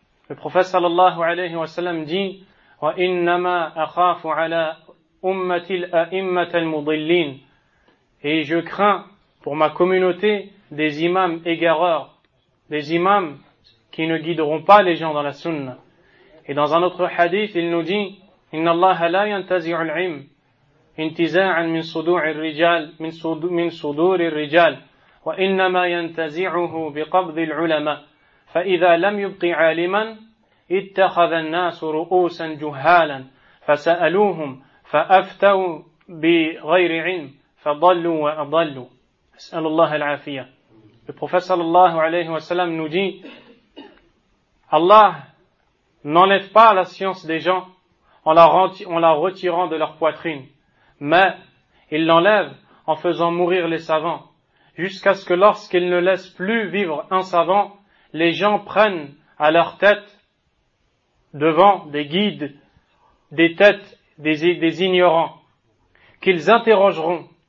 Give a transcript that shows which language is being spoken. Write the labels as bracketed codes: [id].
[fr] Le prophète sallallahu alayhi wa sallam dit « [ar] Wa innama akhafu ala ummati al-a'immat al-mudillin [fr] » et je crains pour ma communauté des imams égareurs, des imams qui ne guideront pas les gens dans la sunna. Et dans un autre hadith, il nous dit [ar] « Inna Allah la yantazi'u al-'ilm intiza'an min sudur al-rijal, min sudur al-rijal » وإنما ينتزعه بقبض العلماء فإذا لم يبق عالما اتخذ الناس رؤوسا جهالا فسألوهم فأفتوا بغير علم فضلوا وأضلوا أسأل الله العافية. [fr] Le prophète sallallahu alayhi wa sallam nous dit, Allah n'enlève pas la science des gens en la retirant de leur poitrine, mais il l'enlève en faisant mourir les savants, jusqu'à ce que lorsqu'il ne laisse plus vivre un savant, les gens prennent à leur tête, devant des guides, des têtes des ignorants, qu'ils interrogeront.